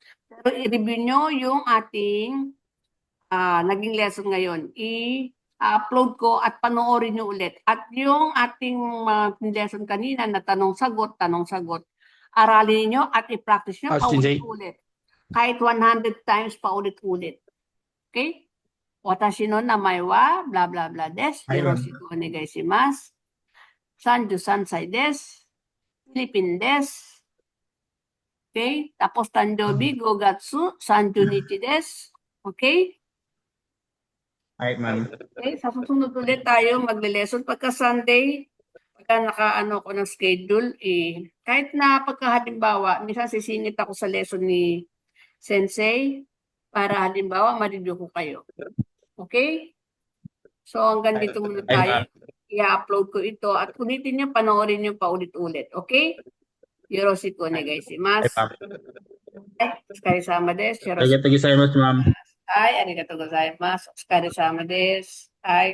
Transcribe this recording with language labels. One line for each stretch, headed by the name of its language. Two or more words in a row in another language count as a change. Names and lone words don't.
Filipino: Pero i-review nyo yung ating naging lesson ngayon. I-upload ko at panoorin nyo ulit. At yung ating lesson kanina na tanong-sagot, aralin nyo at i-practice nyo paulit-ulit. Kahit 100 times paulit-ulit. Okay?
Japanese: 私の名前は,
English: blah blah blah
Japanese: desu. よろしくお願いします. 33歳です。フィリピンです。Okay? Tapos Tandobi, 5月30日です。Okay?
Filipino: Ay, ma'am. Okay? Sa susunod ulit tayo magle-lesson pagka Sunday. pagka nakaano ko ng schedule, kahit na pagkahalimbawa, minsan sisingit ako sa lesson ni Sensei para halimbawa ma-review ko kayo. Okay? So hanggang dito muna tayo. I-upload ko ito at ulitin niyo, panoorin niyo pa ulit-ulit. Okay?
Japanese: よろしくお願いします. はい、お疲れ様です。よろしく。
Filipino: Tagay-tagay sa ma'am.
Japanese: はい、ありがとうございます。お疲れ様です。はい。